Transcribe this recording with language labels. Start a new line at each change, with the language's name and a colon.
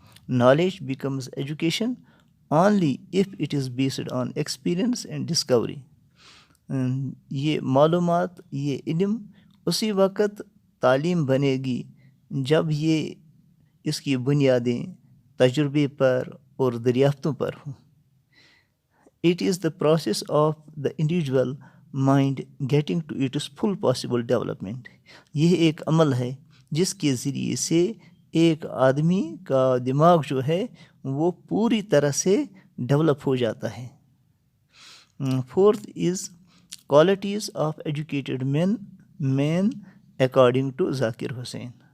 English: Knowledge becomes education only if it is based on experience and discovery.
Urdu: یہ معلومات، یہ علم اسی وقت تعلیم بنے گی جب یہ اس کی بنیادیں تجربے پر اور دریافتوں پر ہوں.
English: It is the process of the individual mind getting to its full possible development.
Urdu: یہ ایک عمل ہے جس کے ذریعے سے ایک آدمی کا دماغ جو ہے وہ پوری طرح سے ڈیولپ ہو جاتا ہے.
English: Fourth is qualities of educated man according to Zakir Hussain.